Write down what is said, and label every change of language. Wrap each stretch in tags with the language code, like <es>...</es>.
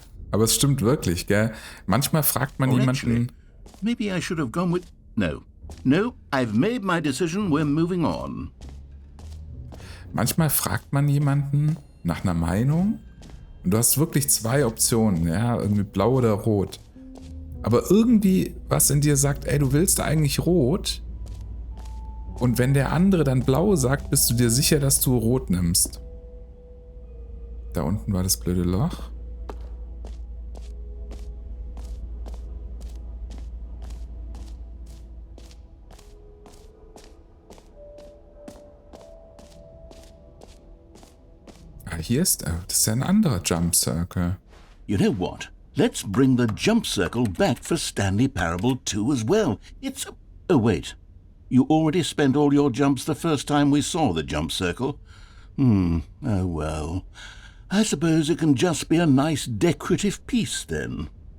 <de>Aber es stimmt wirklich, gell? Manchmal fragt man jemanden...</de> <en>Actually, maybe I should have gone with... No, I've made my decision, we're moving on.</en> <de>Manchmal fragt man jemanden nach einer Meinung und du hast wirklich 2 Optionen, ja, irgendwie blau oder rot. Aber irgendwie was in dir sagt, ey, du willst eigentlich rot. Und wenn der andere dann blau sagt, bist du dir sicher, dass du rot nimmst. Da unten war das blöde Loch. Hier ist er. Das ist ja ein anderer Jump Circle.</de> <en>You know what? Let's bring the jump circle back for Stanley Parable 2 as well. It's a... Oh, wait. You already spent all your jumps the first time we saw the jump circle? Oh well. I suppose it can just be a nice decorative piece then.</en>